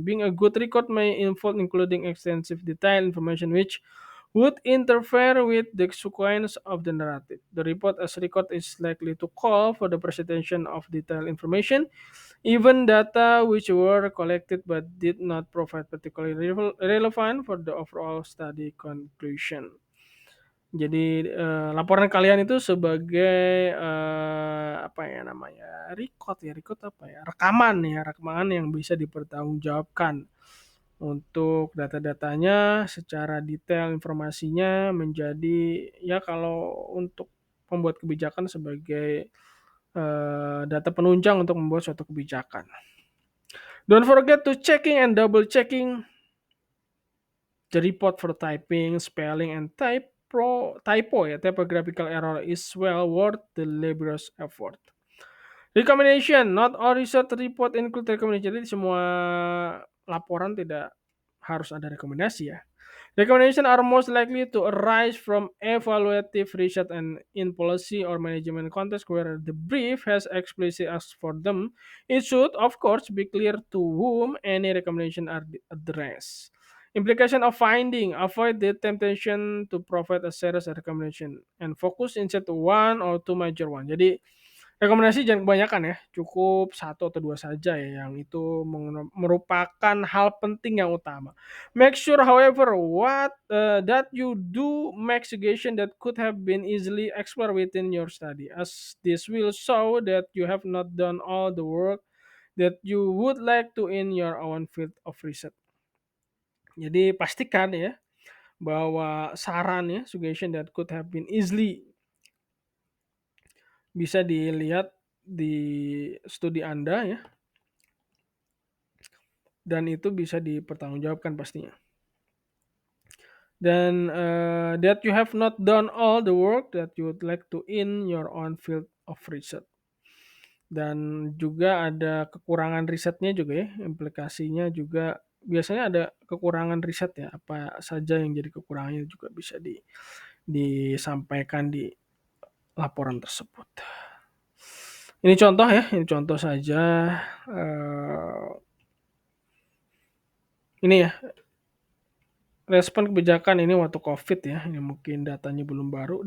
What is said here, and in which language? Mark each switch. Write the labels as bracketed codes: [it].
[en] Being a good record may involve including extensive detailed information which would interfere with the sequence of the narrative. The report as record is likely to call for the presentation of detailed information, even data which were collected but did not provide particularly relevant for the overall study conclusion. [id] Jadi laporan kalian itu sebagai apa ya namanya, record apa ya, rekaman yang bisa dipertanggungjawabkan untuk data-datanya secara detail, informasinya menjadi ya kalau untuk pembuat kebijakan sebagai data penunjang untuk membuat suatu kebijakan. [en] Don't forget to checking and double checking the report for typing, spelling, and typo ya, typographical error is well worth the laborious effort. Recommendation, not all research report include recommendation. [id] Jadi semua laporan tidak harus ada rekomendasi ya. [en] Recommendations are most likely to arise from evaluative research and in policy or management context where the brief has explicitly asked for them. It should, of course, be clear to whom any recommendation are addressed. Implication of finding, avoid the temptation to provide a series of recommendation and focus instead one or two major one. [id] Jadi rekomendasi jangan kebanyakan ya, cukup 1 atau 2 saja ya yang itu merupakan hal penting yang utama. [en] Make sure however that you do make suggestion that could have been easily explored within your study, as this will show that you have not done all the work that you would like to in your own field of research. [id] Jadi pastikan ya bahwa saran ya, [en] suggestion that could have been easily [id] bisa dilihat di studi Anda ya. Dan itu bisa dipertanggungjawabkan pastinya. [en] Dan that you have not done all the work that you would like to in your own field of research. [id] Dan juga ada kekurangan risetnya juga ya, implikasinya juga biasanya ada kekurangan riset ya, apa saja yang jadi kekurangannya juga bisa disampaikan di laporan tersebut. Ini contoh ya, ini contoh saja. eh, ini ya, respon kebijakan ini waktu COVID ya, ini mungkin datanya belum baru.